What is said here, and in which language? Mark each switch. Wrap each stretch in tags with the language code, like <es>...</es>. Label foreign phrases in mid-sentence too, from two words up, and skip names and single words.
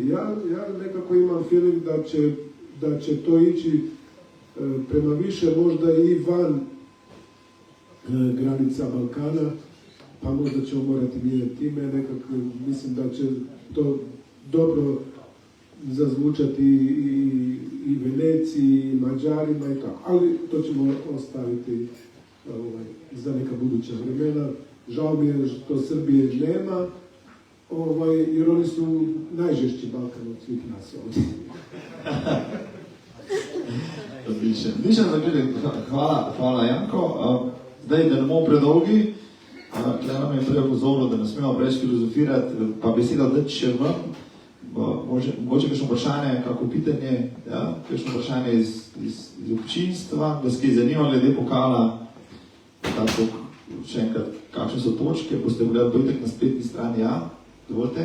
<hr>Ja nekako imam feeling da će to ići prema više, možda i van granica Balkana, pa možda ćemo morati mijenjati ime, nekako mislim da će to dobro zazvučati i Veneciji, i Mađarima i tako, ali to ćemo ostaviti za neka buduća vremena. Žao mi je što Srbije nema, jer oni su najžešći Balkan od svih nas ovdje.</hr> <sl>Odličen zaključek, hvala Janko. Zdaj, da ne bomo predolgi, tukaj nam je prej opozorilo, da ne smemo preveč filozofirati, pa beseda dati še ven. Mogoče kakšno vprašanje,</sl> <hr>kako pitanje,</hr> <sl>kakšno vprašanje iz občinstva, da se kaj zanima glede pokala, tako še enkrat, kakšne so točke, boste gledali dojdek na spletni strani, ja, dovolite.</sl>